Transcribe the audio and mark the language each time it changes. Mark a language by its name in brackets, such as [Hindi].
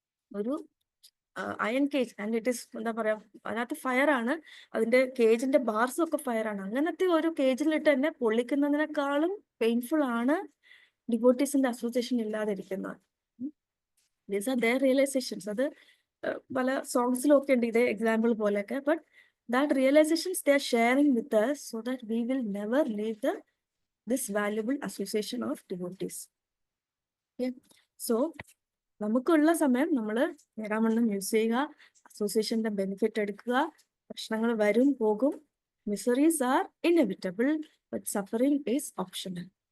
[Malayalam] ഒരു iron cage, [English] and it is [Malayalam] എന്താ പറയാ, അതിനകത്ത് ഫയർ ആണ്, അതിന്റെ കേജിന്റെ ബാർസും ഒക്കെ ഫയർ ആണ്. അങ്ങനത്തെ ഒരു കേജിലിട്ട് തന്നെ പൊള്ളിക്കുന്നതിനേക്കാളും പെയിൻഫുൾ ആണ് ഡിവോട്ടീസിന്റെ association ഇല്ലാതിരിക്കുന്നത്. [English] These are their realisations. [Malayalam] അത് പല സോങ്സിലും ഒക്കെ ഉണ്ട് ഇതേ എക്സാമ്പിൾ പോലെയൊക്കെ. [English] But that realisations they are sharing with us so that we will never leave this valuable association of devotees. [Malayalam] Okay, so നമുക്കുള്ള സമയം നമ്മൾ നേരാവണ്ണം യൂസ് ചെയ്യുക, അസോസിയേഷന്റെ ബെനിഫിറ്റ് എടുക്കുക. പ്രശ്നങ്ങൾ വരും പോകും. [English] Miseries are inevitable, but suffering is optional.